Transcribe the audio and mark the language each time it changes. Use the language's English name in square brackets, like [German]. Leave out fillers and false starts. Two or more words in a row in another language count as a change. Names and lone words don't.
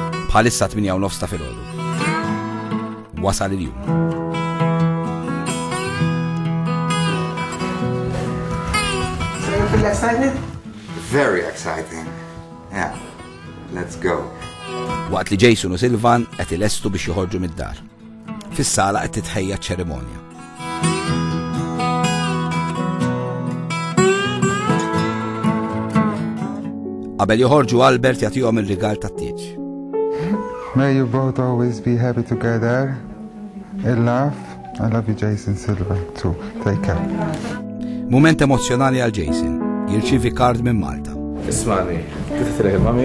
[Maltese] Bħalissa 8:30 ta' filgħodu. Wasal il-jum. [English] So you feel excited? Very exciting. Yeah. Let's go. [Maltese] Waqt li Jason u Silvan qed ilestu biex joħorġu mid-dar. Fis-sala qed titħejja ċ-ċerimonja. Qabel joħorġu Albert jagħtihom ir-rigal tat-tieġ. [English] May you both always be happy together and laugh. I love you, Jason Silva, too. Take care. [Maltese] Mument emozjonali għal Jason. Jirċievi kard minn Malta. Ismani, kif titlek il-mami?